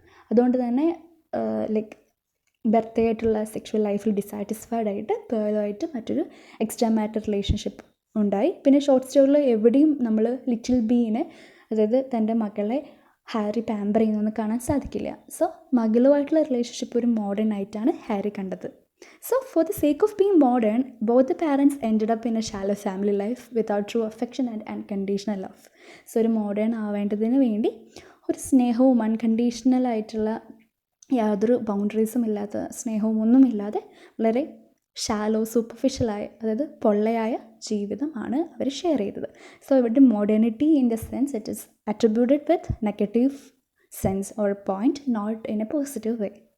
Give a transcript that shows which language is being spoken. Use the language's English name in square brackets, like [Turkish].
[Malayalam] അതുകൊണ്ട് തന്നെ like ബെർത്തയായിട്ടുള്ള sexual ലൈഫിൽ ഡിസാറ്റിസ്ഫൈഡ് ആയിട്ട് പേളുമായിട്ട് മറ്റൊരു എക്സ്ട്രാ മാരിറ്റൽ റിലേഷൻഷിപ്പ് ഉണ്ടായി. പിന്നെ ഷോർട്ട് സ്റ്റോറിയിൽ എവിടെയും നമ്മൾ ലിറ്റിൽ ബീനെ, അതായത് തൻ്റെ മകളെ ഹാരി പാമ്പർ ചെയ്യുന്നൊന്നും കാണാൻ സാധിക്കില്ല. സോ മകളുമായിട്ടുള്ള റിലേഷൻഷിപ്പ് ഒരു മോഡേൺ ആയിട്ടാണ് ഹാരി കണ്ടത്. [English] So for the sake of being modern, both the parents ended up in a shallow family life without true affection and unconditional love. [Malayalam] So ഒരു modern ആവേണ്ടതിന് വേണ്ടി ഒരു സ്നേഹവും unconditional ആയിട്ടുള്ള യാതൊരു ബൗണ്ടറീസും ഇല്ലാത്ത സ്നേഹവും ഒന്നുമില്ലാതെ വളരെ ഷാലോ സൂപ്പർഫിഷ്യലായ, അതായത് പൊള്ളയായ ജീവിതമാണ് അവർ ഷെയർ ചെയ്തത്. [English] So ഇവിടെ modernity in the sense it is attributed with negative sense or point, not in a positive way.